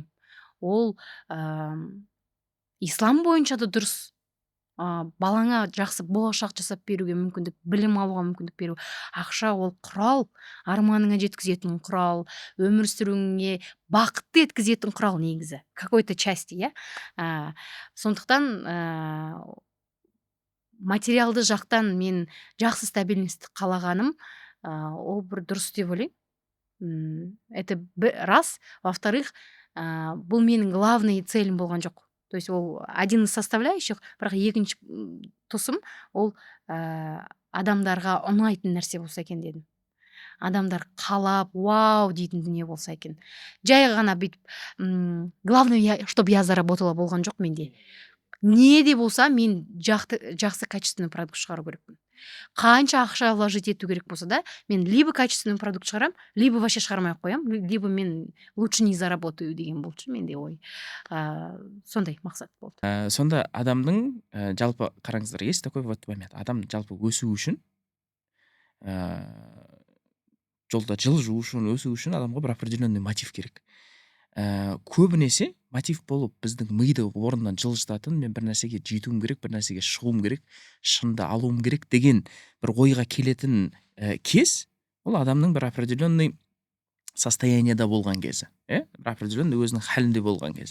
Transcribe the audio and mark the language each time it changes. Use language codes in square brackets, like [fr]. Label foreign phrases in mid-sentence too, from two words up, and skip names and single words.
[kk] Ол ислам бойынша да дұрыс. Балаңа жақсы болашақ жасап беруге мүмкіндік, білім алуға мүмкіндік беру. Ақша ол құрал, арманыңа жеткізетін құрал, өмір сүруіңе бақытты еткізетін құрал негізі. [ru] Какой-то части, [kk] иә. Сондықтан материалды жақтан мен жақсы стабильностьті қалағаным, ол бір дұрыс деп ойлаймын. [ru] Это раз. Во-вторых, [kk] бұл менің главный целім болған жоқ. [ru] То есть ол один из составляющих, [kk] бірақ екінші тұсым ол адамдарға ұнайтын нәрсе болса екен дедім. Адамдар қалап, вау дейтін дүние болса екен. Жай ғана бүйтіп, [ru] главное, чтобы я заработала [kk] болған жоқ менде. Не де болса мен жақсы [ru] качественный продукт [kk] шығару керекпін. Қанша ақша вложить ету керек болса да, мен [ru] либо качественный продукт [kk] шығарам, [ru] либо вообще [kk] шығармай қоям, [ru] либо [kk] мен [ru] лучше не заработаю [kk] деген болды менде ой. Сондай мақсат болды. Сонда адамның жалпы қараңыздар, [ru] есть такой вот момент. [kk] Адам жалпы өсу үшін жолда жылжу үшін, өсу үшін адамға бір [ru] определенный мотив [kk] керек. Көбінесе мотив болып біздің миды орнынан жылжытатын, мен бір нәрсеге жетуім керек, бір нәрсеге шығуым керек, шынды алуым керек деген бір ойға келетін кез, ол адамның бір [ru] определенный состояниеда [kk] болған кезі, бір определенный өзінің халінде болған кезі.